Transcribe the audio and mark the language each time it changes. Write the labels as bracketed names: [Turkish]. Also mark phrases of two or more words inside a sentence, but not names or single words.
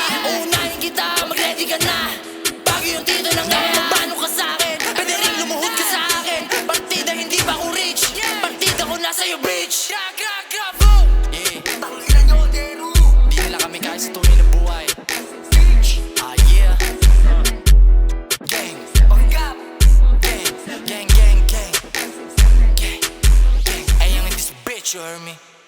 [Filipino] Uunahin kita, mag-ready ka na. Bago yung tito ng gawin, magbano ka sa'kin. Pwede rin lumuhod ka sa'kin. Partida hindi pa ako rich, partida ko nasa iyo bitch. Tangina nyo, Dero. Di nila kami kaya sa tunay na buhay. [English] Yeah. Gang, panggap. Gang, gang, gang, gang. Gang, gang. Ay, yung this bitch, you heard me?